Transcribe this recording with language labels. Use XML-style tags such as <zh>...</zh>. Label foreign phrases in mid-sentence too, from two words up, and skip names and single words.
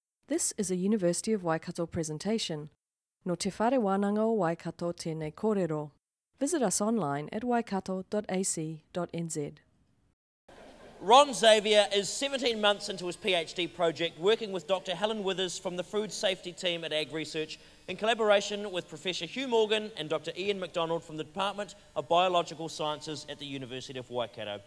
<en>This is a University of Waikato presentation.</en> <mi>No te whare wānanga o Waikato tēnei kōrero.</mi> <en>Visit us online at waikato.ac.nz. Ron Xavier is 17 months into his PhD project, working with Dr. Helen Withers from the food safety team at Th3sis in collaboration with Professor Hugh Morgan and Dr. Ian MacDonald from the Department of Biological Sciences at the University of Waikato.</en>